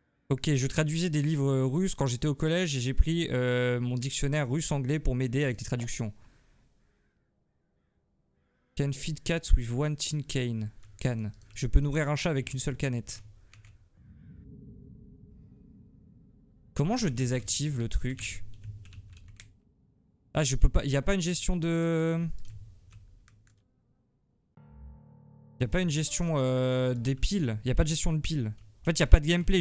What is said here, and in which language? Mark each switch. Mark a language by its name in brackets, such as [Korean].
[French] Ok, je traduisais des livres russes quand j'étais au collège et j'ai pris mon dictionnaire russe-anglais pour m'aider avec les traductions. [English] Can feed cats with one tin cane. Can. [French] Je peux nourrir un chat avec une seule canette. Comment je désactive le truc? Ah, je peux pas. Il n'y a pas une gestion de. Il n'y a pas une gestion des piles. Il n'y a pas de gestion de piles. En fait, il n'y a pas de gameplay.